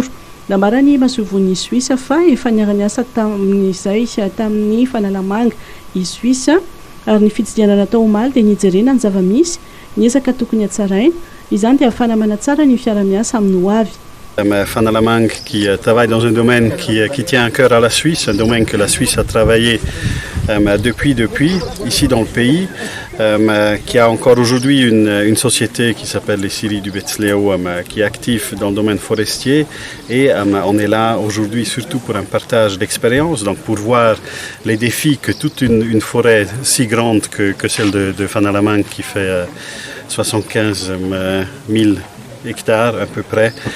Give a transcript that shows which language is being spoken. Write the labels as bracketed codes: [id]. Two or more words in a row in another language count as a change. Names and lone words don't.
[mg] Namarany mahasoavon'ny Suisse fa efa niara-miasa tamin'izay tamin'ny fanalamanga i Suisse ary ny fitsidiana natao omaly dia nijerena ny zava-misy niezaka tokony hatsaraina izany dia ahafana manatsara ny fiara-miasa amin'ny ho avy. [fr] Fanalamang qui travaille dans un domaine qui tient à cœur à la Suisse, un domaine que la Suisse a travaillé depuis ici dans le pays, qui a encore aujourd'hui une société qui s'appelle les Scieries du Betsleo, qui est active dans le domaine forestier, et on est là aujourd'hui surtout pour un partage d'expérience, donc pour voir les défis que toute une forêt si grande que celle de Fanalamang qui fait 75 000 hectares à peu près,